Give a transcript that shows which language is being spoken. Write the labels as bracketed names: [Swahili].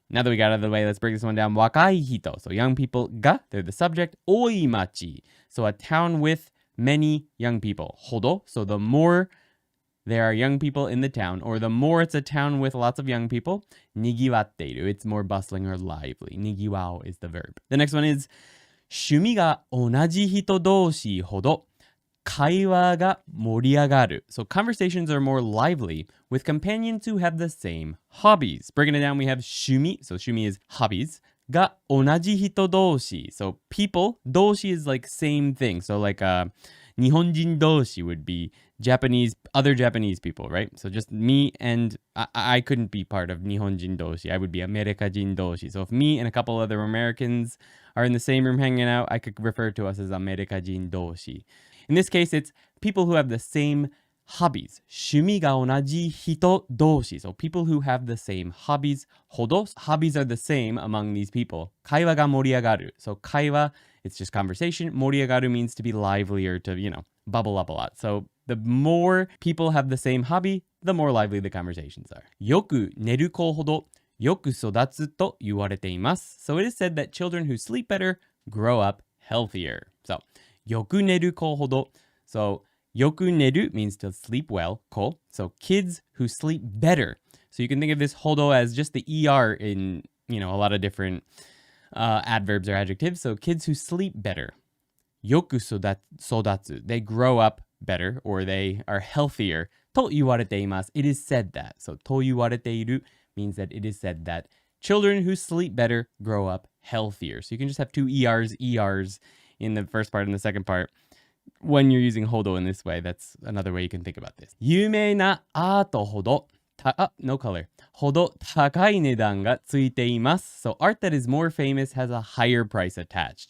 [English] Now that we got out of the way, let's break this one down. Wakai hito, so young people, ga, they're the subject. Oi machi, so a town with many young people. Hodo, so the more there are young people in the town, or the more it's a town with lots of young people. Nigiwatteiru, it's more bustling or lively. Nigiwao is the verb. The next one is [Japanese] 趣味が同じ人同士ほど会話が盛り上がる. [English] So conversations are more lively with companions who have the same hobbies. Breaking it down, we have 趣味. So 趣味 is hobbies. [Japanese] が同じ人同士. [English] So people, 同士 is like same thing. So like 日本人同士 would be other Japanese people, right? So just me and I couldn't be part of 日本人同士. I would be アメリカ人同士. So if me and a couple other Americans are in the same room hanging out, I could refer to us as アメリカ人同士. In this case, it's people who have the same hobbies. [Japanese] 趣味が同じ人同士. [English] So people who have the same hobbies. ほど hobbies are the same among these people. [Japanese] 会話が盛り上がる. [English] So 会話, it's just conversation. 盛り上がる means to be lively or to, bubble up a lot. So the more people have the same hobby, the more lively the conversations are. [Japanese] よく寝る子ほどよく育つと言われています. [English] So it is said that children who sleep better grow up healthier. [Japanese] So よく寝る子ほど. [English] So よく寝る means to sleep well, 子. So kids who sleep better. So you can think of this hodo as just the ER in, a lot of different adverbs or adjectives. So kids who sleep better. [Japanese] よく育つ. [English] They grow up better or they are healthier. [Japanese] と言われています. [English] It is said that. So と言われている means that it is said that children who sleep better grow up healthier. So you can just have two ERs in the first part and the second part. When you're using hodo in this way, that's another way you can think about this. [Japanese] 有名なアートほど [English] no color. [Japanese] ほど高い値段がついています. [English] So art that is more famous has a higher price attached.